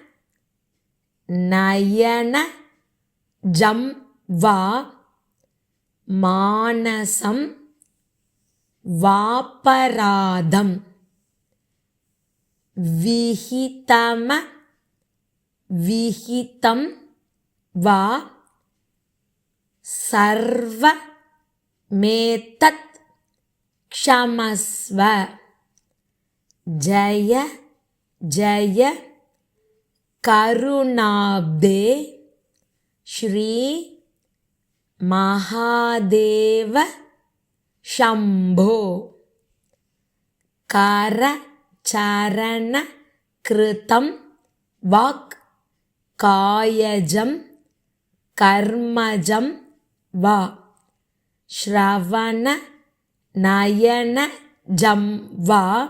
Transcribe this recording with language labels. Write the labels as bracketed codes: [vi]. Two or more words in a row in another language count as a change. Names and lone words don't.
[sa] नयन जं वा मानसं वापराधं विहितम विहितं वा सर्व मेतत् क्षमस्व. जय जय करुणाब्धे श्री महादेव शम्भो. कर चरण कृतं वाक् कायजं कर्मजं वा श्रवण नयन जं वा